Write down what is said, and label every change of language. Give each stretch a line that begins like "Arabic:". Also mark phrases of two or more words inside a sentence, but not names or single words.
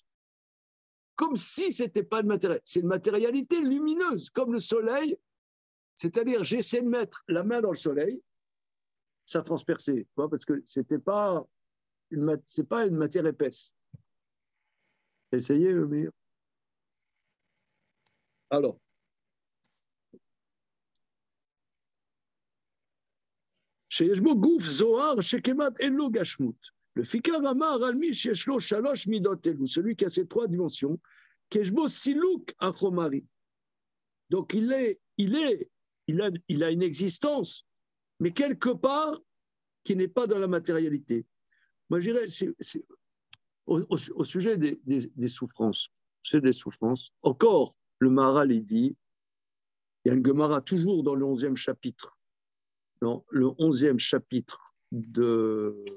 French: Comme si ce n'était pas une matérialité. C'est une matérialité lumineuse, comme le soleil. C'est-à-dire, j'essaie de mettre la main dans le soleil, ça transperçait, parce que c'est pas une matière épaisse. Essayez, Mire. Alors,
Hebrew: שיש בו גוף זוהר שכמעט אין לו גשמות. לפיכך אמר על מי שיש לו 3 מידות אלו,
French: celui qui a ces 3 dimensions,
Hebrew: שיש בו סילוק החומרי.
French: Donc il a une existence, mais quelque part qui n'est pas dans la matérialité. Moi je dirais, au sujet des souffrances, encore le Maharal il dit, il y a une Gemara toujours dans le 11e chapitre, dans le 11e chapitre de